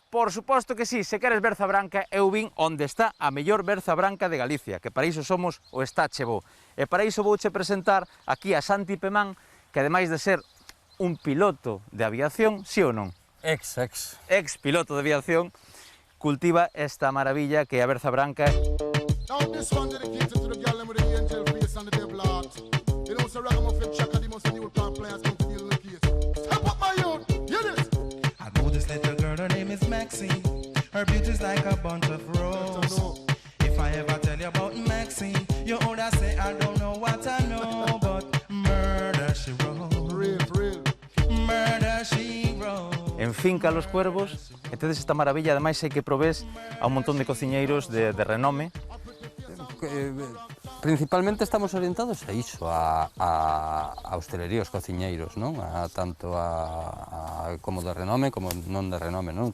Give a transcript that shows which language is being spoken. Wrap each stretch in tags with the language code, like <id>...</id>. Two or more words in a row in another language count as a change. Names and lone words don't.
<gl>Por suposto que sí, se queres berza branca, eu vin onde está a mellor berza branca de Galicia, que para iso somos o Estache Bo. E para iso vouche presentar aquí a Santi Pemán, que ademais de ser un piloto de aviación, sí ou non? Ex piloto de aviación, cultiva esta maravilla que é a berza branca.</gl> <en>Her beauty's like a bunch of roses. If I ever tell you about Maxine, you older say I don't know what I know, but murder she wrote. Murder she wrote.</en> <gl>En Finca Los Cuervos, e tedes esta maravilla, ademais hai que probés a un montón de cociñeiros de renome. Principalmente estamos orientados a iso, a hostelería, os cociñeiros, non? Tanto como de renome como non de renome, non?</gl>